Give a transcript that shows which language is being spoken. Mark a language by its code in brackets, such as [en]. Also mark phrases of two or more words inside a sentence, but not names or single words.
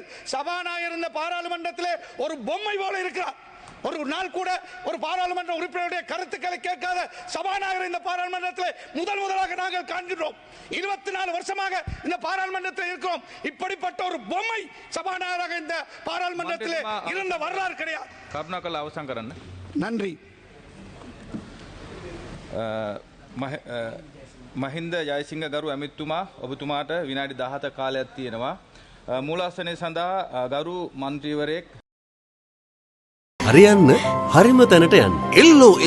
[ta] சபாநாயகர் இந்த பாராளுமன்றத்திலே ஒரு பொம்மை போல இருக்கிறார். ஒரு நாள் கூட ஒரு பாராளுமன்ற உறுப்பினருடைய கருத்துக்களை கேட்காத சபாநாயகர் இந்த பாராளுமன்றத்தில் முதலாக நாங்கள் காண்கிறோம். 24 வருஷமாக இந்த பாராளுமன்றத்தில் இருக்கிறோம். இப்படிப்பட்ட ஒரு பொம்மை சபாநாயகராக இந்த பாராளுமன்றத்தில் இருந்த வரலாறு கிடையாது. [si] කරුණාකරලා අවසන් කරන්න. [ta] நன்றி. [si] මහින්ද ජයසිංහ ගරු ඇමතිතුමා, ඔබතුමාට විනාඩි 17 කාලයක් තියෙනවා. මූලාසනය සඳහා ගරු මන්ත්‍රීවරයෙක් හරියන්න හරිම තැනට යන්න.